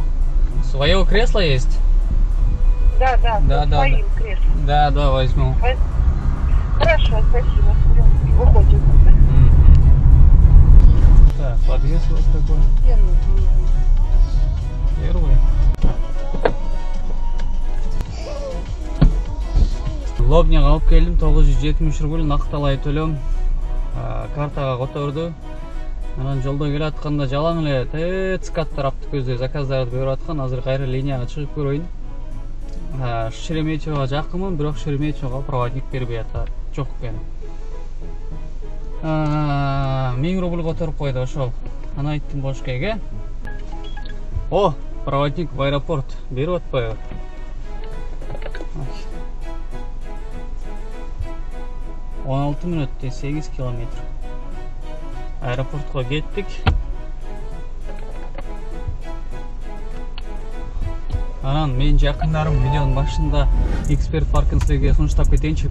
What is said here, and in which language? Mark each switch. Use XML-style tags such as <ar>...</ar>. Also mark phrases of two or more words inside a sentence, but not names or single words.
<ru>Свое кресло есть? Да, своим креслом. Да, возьму. Хорошо, спасибо. Выходим. Так, подъезд вот такой. Первый.</ru> <ky>Лобняга алып келдим, 970 рубль накталай төлөм. Картага которду. Анан жолдо келатканда жалаң эле ТЦК тараптык көздөй заказдарды берип аткан. Азыр кайра линияга чыгып көрөйүн. Шереметьевого жакынмын, бирок Шереметьевого проводник бербей атат. Жок экен. 1000 рубль которуп койду ошол. Аны айттым Бошкеге. О,</ky> <ru>проводник в аэропорт</ru> <ky>берип атпайбы? 16 мүнөттө 8 километр. Аэропортко кеттик. Анан мен жакындарым видеонун башында эксперт паркын силерге сунуштап кетейинчи.</ky>